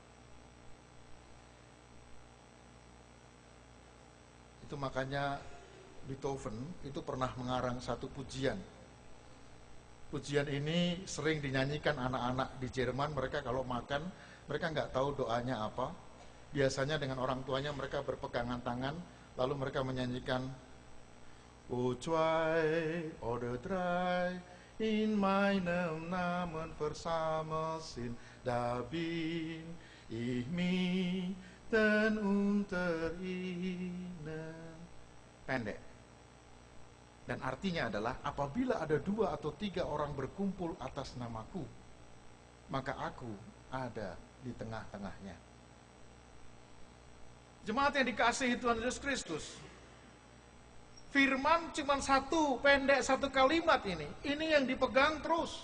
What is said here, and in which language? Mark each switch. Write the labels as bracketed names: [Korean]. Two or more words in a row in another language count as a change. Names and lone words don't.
[Indonesian] Itu makanya Beethoven itu pernah mengarang satu pujian. Pujian ini sering dinyanyikan anak-anak di Jerman. Mereka kalau makan, mereka nggak tahu doanya apa. Biasanya dengan orang tuanya mereka berpegangan tangan, lalu mereka menyanyikan [German] O zwei oder drei in meinem Namen versammelt sind, da bin ich mitten unter ihnen. [Indonesian] Pendek. Dan artinya adalah, apabila ada 2 atau 3 orang berkumpul atas namaku, maka aku ada di tengah-tengahnya. Jemaat yang dikasihi Tuhan Yesus Kristus, firman cuma satu, pendek, satu kalimat ini yang dipegang terus.